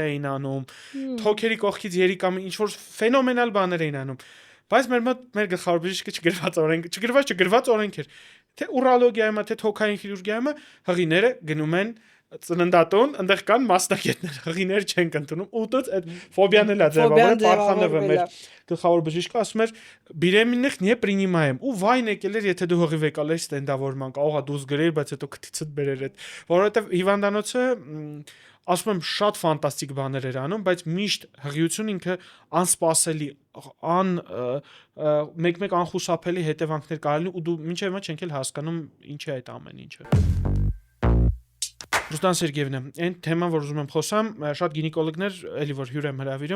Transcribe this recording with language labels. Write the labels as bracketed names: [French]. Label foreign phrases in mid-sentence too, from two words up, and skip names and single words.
[Armenian] էին անում, թոքերի կողքից երիկամի ինչ որ ֆենոմենալ բաներ էին անում, բայց մեր մոտ մեր գլխավոր բժիշկը չգրված օրենք էր, թե ուրոլոգիայում, թե թոքային խիրուրգիայում հղիները գնում են ծննդատուն, այնտեղ կան մասնագետներ, հղիներ չեն ընդունում, ուտած այդ ֆոբիան էլ է ձևավորել, Պարխանովը մեր գլխավոր բժիշկը ասում էր [Russian] «Беременных не принимаем»։ [Armenian] Ու վայն եկել էր, եթե դու հղի վեկալես ստենդավորման, կարող է դուրս գրել, բայց հետո քթիցդ բերեր այդ, որովհետև հիվանդանոցը ասում եմ շատ ֆանտաստիկ բաներ էր անում, բայց միշտ հղիություն ինքը անսպասելի, մեկ-մեկ անխուսափելի հետևանքներ կարելի ու դու մինչև հիմա չենք էլ հասկանում ինչ է այդ ամեն ինչը։ Ռուստան Սերգեևնը, այն թեման, որ ուզում եմ խոսամ, շատ գինեկոլոգներ, էլի որ հյուր եմ հրավիրում,